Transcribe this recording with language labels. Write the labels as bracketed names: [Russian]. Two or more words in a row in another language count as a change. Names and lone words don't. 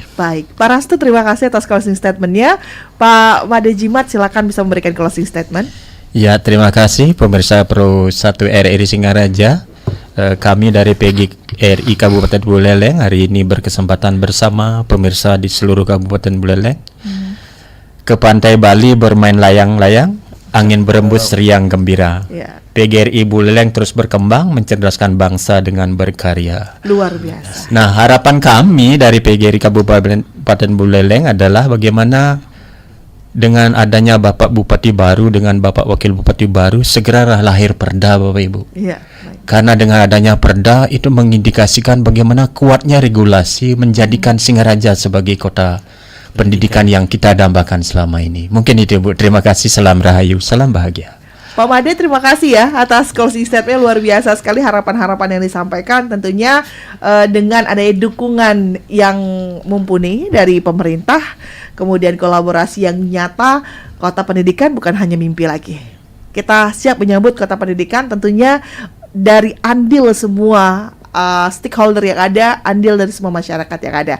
[Indonesian] Baik, Pak Rastu, terima kasih atas [English] closing statement- [Indonesian] nya. Pak Made Jimat, silakan bisa memberikan [English] closing statement. [Indonesian] Ya, terima kasih pemirsa Pro 1 RRI Singaraja. Kami dari PGRI Kabupaten Buleleng hari ini berkesempatan bersama pemirsa di seluruh Kabupaten Buleleng ke pantai Bali bermain layang-layang, angin berembus riang gembira. PGRI Buleleng terus berkembang, mencerdaskan bangsa dengan berkarya. Luar biasa. Nah, harapan kami dari PGRI Kabupaten Buleleng adalah bagaimana dengan adanya Bapak Bupati baru dengan Bapak Wakil Bupati baru segera lahir perda, Bapak Ibu. Iya. Karena dengan adanya perda itu mengindikasikan bagaimana kuatnya regulasi menjadikan Singaraja sebagai kota pendidikan yang kita dambakan selama ini. Mungkin itu, Bu. Terima kasih. Salam rahayu, salam bahagia. Pak Made, terima kasih ya atas [English] closing statement, [Indonesian] luar biasa sekali harapan-harapan yang disampaikan. Tentunya dengan adanya dukungan yang mumpuni dari pemerintah, kemudian kolaborasi yang nyata, kota pendidikan bukan hanya mimpi lagi. Kita siap menyambut kota pendidikan, tentunya dari andil semua stakeholder yang ada, andil dari semua masyarakat yang ada.